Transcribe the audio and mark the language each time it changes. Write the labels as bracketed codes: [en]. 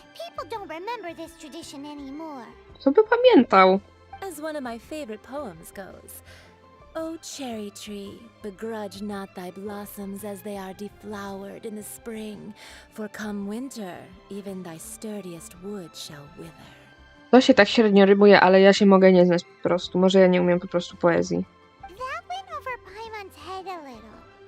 [en] People don't remember this tradition anymore. [pl] Co by pamiętał? [en] As one of my favorite poems goes, O cherry tree, begrudge not thy blossoms as they are deflowered in the spring, for come winter, even thy sturdiest wood shall wither. [pl] To się tak średnio rymuje, ale ja się mogę nie znać po prostu. Może ja nie umiem po prostu poezji. [en] That went over Paimon's head a little.